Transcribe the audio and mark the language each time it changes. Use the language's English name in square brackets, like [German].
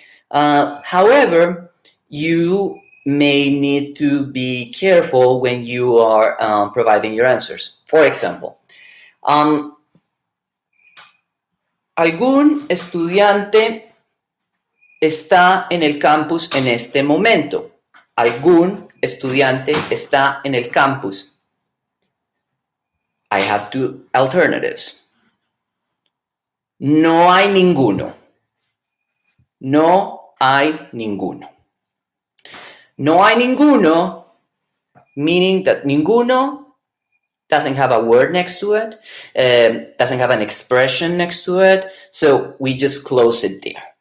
[English] However, you may need to be careful when you are providing your answers. For example, [Spanish] algún estudiante está en el campus en este momento. Algún estudiante está en el campus. [English] I have two alternatives. [Spanish] No hay ninguno. [English] No hay ninguno. No hay ninguno, meaning that ninguno doesn't have a word next to it, doesn't have an expression next to it, so we just close it there.